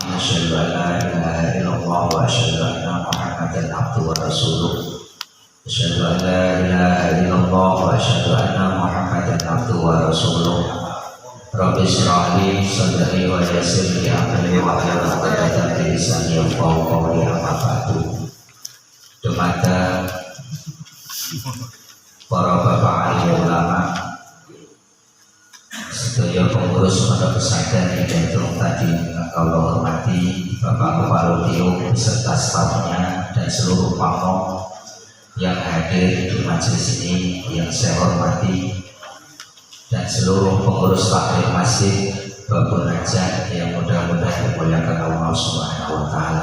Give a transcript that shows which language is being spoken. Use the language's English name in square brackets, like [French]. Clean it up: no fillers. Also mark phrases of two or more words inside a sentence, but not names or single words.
[Arabic] أشهد أن لا إله إلا الله وأشهد أن محمدا عبده ورسوله. أشهد أن لا إله إلا الله وأشهد أن محمدا عبده ورسوله. رب اشرح لي صدري ويسر لي أمري واحلل عقدة من لساني يفقهوا قولي. أما بعد. [Indonesian] Dumada para bapak alim ulama, sedaya pengurus pondok pesantren Hidayatullah tadi kalau hormati Bapak Kepala Tiung beserta stafnya dan seluruh pamong yang hadir di majelis ini yang saya hormati, dan seluruh pengurus takmir masjid Babun Najah yang mudah-mudahan dimuliakan Allah [Arabic] سبحانه وتعالى.